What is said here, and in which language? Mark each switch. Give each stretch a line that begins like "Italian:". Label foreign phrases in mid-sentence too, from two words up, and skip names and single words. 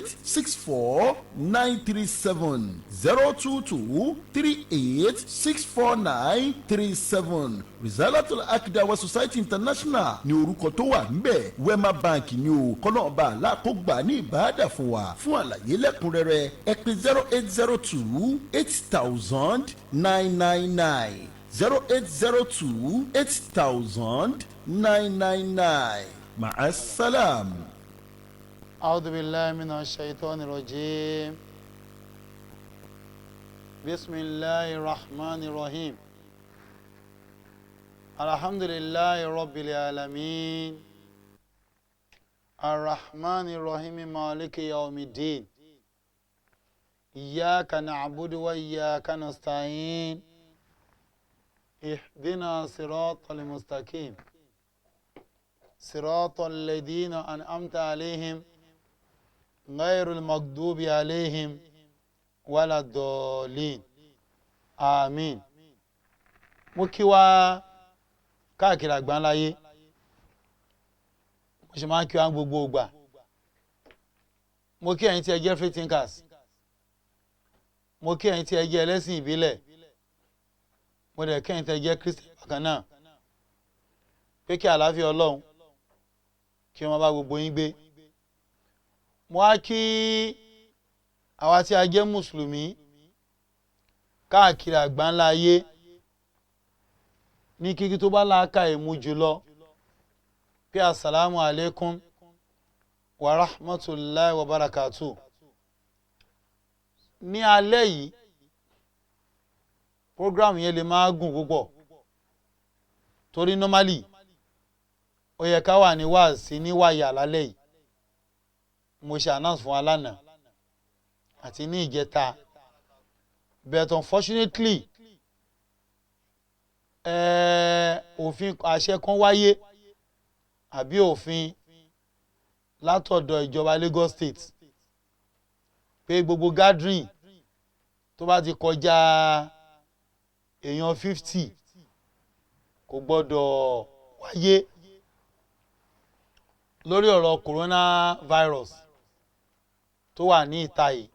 Yoruba: 64 937 022 38 649 37 Risalatul Haq DAWAH Society International ní orúkọ tó wà níbẹ̀ WEMA Bank ni o kọ́nà ọba aláàkógbà ní ìbáàdà fún wa fún àlàyé lẹ́kùnrẹ́rẹ́ ẹ pè 0802 8000 999 0802 8000 999 ma'assalam.
Arabic: أعوذ بالله من الشيطان الرجيم بسم الله الرحمن الرحيم الحمد لله رب العالمين الرحمن الرحيم مالك يوم الدين إياك نعبد وإياك نستعين اهدنا صراط المستقيم صراط الذين أنعمت عليهم غير المغضوب عليهم ولا الضالين آمين.
Yoruba: mo kí wa káàkiri àgbáńláyé mo ṣe máa ń kí wa gbogbo ìgbà mo kí ẹ̀yin tí ẹ jẹ́
English: free thinkers
Yoruba: mo kí ẹ̀yin tí ẹ jẹ́ ẹlẹ́sìn ìbílẹ̀ mo dẹ̀ kí ẹ̀yin tí ẹ jẹ́ Christian bákan náà pé kí àlàáfíà Ọlọ́run kí wọ́n bá gbogbo yín gbé. mo á kí àwa tí a jẹ́ mùsùlùmí káàkiri àgbáńlá ayé ní kíkí tó bá láàkà ìmú jùlọ pé
Arabic: السلام عليكم ورحمة الله وبركاته.
Yoruba: ní alẹ́ yìí program yẹn lè máa gùn púpọ̀ torí normally ó yẹ ká wà ní wáàsí ní wáyà lálẹ́ yìí mo ṣe announce fún wa lánàá àti ní ìjẹta
English: but unfortunately
Yoruba: òfin àṣẹ kan wáyé àbí òfin látọ̀dọ̀ ìjọba Lagos State pé gbogbo gathering tó bá ti kọjá èèyàn 50 kò gbọ́dọ̀ wáyé lórí ọ̀rọ̀ coronavirus tó wà ní ìta yìí.